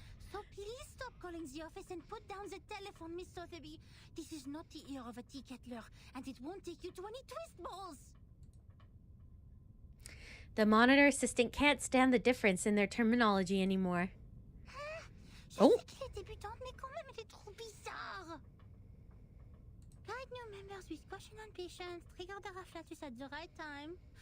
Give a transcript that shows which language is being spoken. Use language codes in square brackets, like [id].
[en] So please stop calling the office and put down the telephone, Miss Sotheby. This is not the ear of a tea kettler, and it won't take you to any twist balls. The monitor assistant can't stand the difference in their terminology anymore. [fr] Je sais qu'elle est débutante, mais quand même, elle est trop bizarre. [en] Guide new members with caution and patience. Trigger the Raflatus at the right time.